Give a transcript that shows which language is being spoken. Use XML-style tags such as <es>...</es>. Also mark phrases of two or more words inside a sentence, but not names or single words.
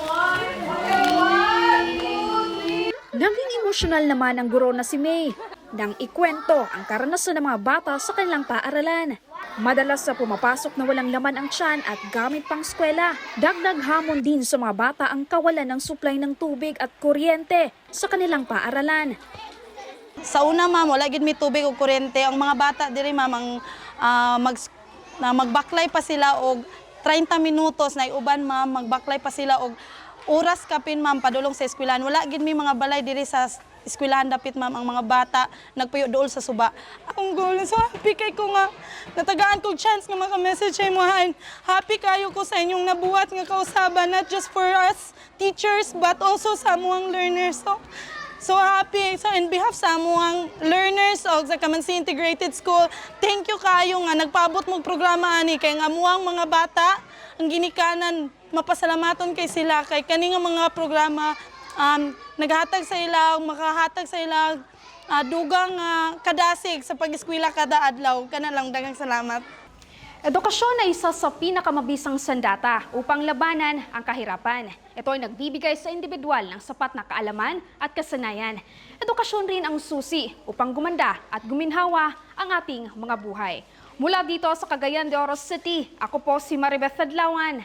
<tl>Naging emosyonal naman ang guro na si May nang ikwento ang karanasan ng mga bata sa kanilang paaralan. Madalas sa pumapasok na walang laman ang tiyan at gamit pang eskwela. Dagdag hamon din sa mga bata ang kawalan ng supply ng tubig at kuryente sa kanilang paaralan.</tl> <ceb>Sa una, ma'am, wala gid may tubig o kuryente. Ang mga bata diri, ma'am, magbaklay pa sila og 30 minutos na iuban, ma'am, magbaklay pa sila og oras kapin, ma'am, padulong sa eskwelahan. Wala gid may mga balay diri sa eskwelahan dapit, ma'am, ang mga bata nagpuyo dool sa suba. Akong goal,</ceb> <en>so happy</en> <ceb>kay ko nga natagaan kog chance nga maka-message ay mo. Happy kayo ko sa inyong nabuhat nga kausaban,</ceb> <en>not just for us teachers but also</en> <ceb>sa amuang</ceb> <en>learners. So happy. So in behalf</en> <ceb>sa amuang learners og sa Kamansi Integrated School,</ceb> <en>thank you</en> <ceb>kayo nga nagpaabot mong programa ani kay nga amuang mga bata ang ginikanan, mapasalamaton kay sila kay kani nga mga programa naghatag sa ila, makahatag sa ila dugang kadasig sa pag-eskwela kada adlaw. Kana lang, daghang salamat.</ceb> <tl>Edukasyon ay isa sa pinakamabisang sandata upang labanan ang kahirapan. Ito ay nagbibigay sa individual ng sapat na kaalaman at kasanayan. Edukasyon rin ang susi upang gumanda at guminhawa ang ating mga buhay. Mula dito sa Cagayan de Oro City, ako po si Maribeth Adlawan.</tl>